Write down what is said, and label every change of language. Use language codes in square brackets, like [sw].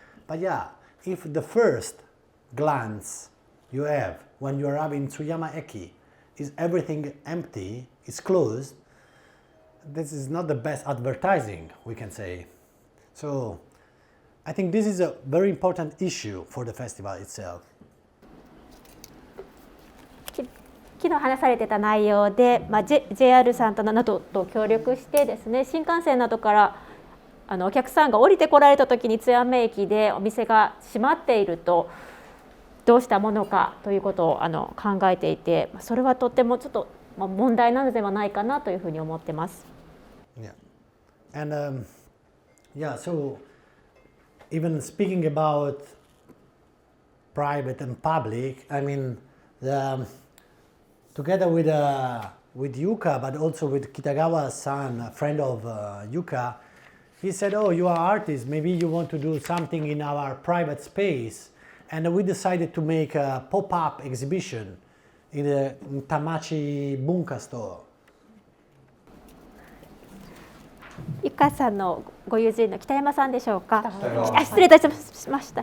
[en] But yeah, if the first glance you have when you arrive in Tsuyama Eki is everything empty, it's closed, this is not the best advertising, we can say. So I think this is a very important issue for the festival itself. [ja] 昨日話されてた内容で、JR さんなどと協力してですね、新幹線などからお客さんが降りてこられた時に津山駅でお店が閉まっているとどうしたものかということを考えていて、それはとってもちょっと問題なのではないかなというふうに思ってます。 [en] Yeah, and so even speaking about private and public, I mean, together with Yuka, but also with Kitagawa-san, a friend of Yuka, he said, oh, you are artists, maybe you want to do something in our private space. And we decided to make a pop-up exhibition in the Tamachi Bunka store. [ja] ゆかさんのご友人の北山さんでしょうか。失礼いたしました。